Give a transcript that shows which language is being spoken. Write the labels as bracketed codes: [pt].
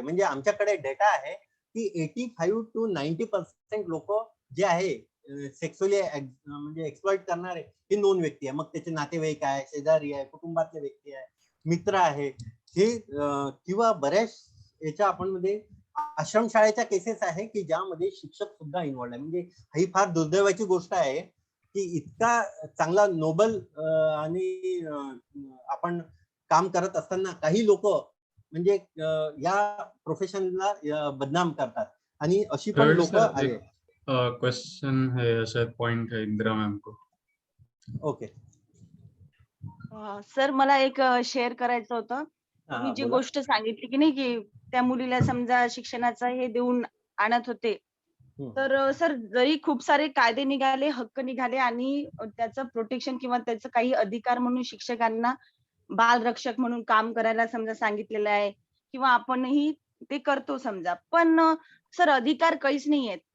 [mr] म्हणजे आमच्याकडे डेटा आहे की 85 to 90% लोक जे आहे सेक्सुअली म्हणजे एक्सप्लॉइट करणारे हे नोन व्यक्ती आहे. मग त्याचे नातेवाईक आहे, शेजारी आहे, कुटुंबातले व्यक्ती आहे, मित्र आहे हे किंवा बऱ्याच याच्या आपण मध्ये आश्रमशाळेच्या केसेस आहे की ज्यामध्ये शिक्षक सुद्धा इन्व्हॉल्ड आहे. म्हणजे ही फार दुर्दैवाची गोष्ट आहे की इतका चांगला नोबल आणि आपण काम करत असताना काही लोक म्हणजे या प्रोफेशनला बदनाम करतात आणि अशी पण थर्ड लोक सर आले. [hi] क्वेश्चन है, शायद पॉइंट है इंदिरा मैम को. [en] okay [mr] सर मला एक शेअर करायचं होतं. तुम्ही जी बोला. गोष्ट सांगितली की नाही की त्या मुलीला समजा शिक्षणाचं हे देऊन आणत होते, तर सर जरी खूप सारे कायदे निघाले, हक्क निघाले आणि त्याचं प्रोटेक्शन किंवा त्याचं काही अधिकार म्हणून शिक्षकांना बालरक्षक म्हणून काम करायला समजा सांगितलेलं आहे किंवा आपणही ते करतो समजा, पण सर अधिकार काहीच नाही आहेत.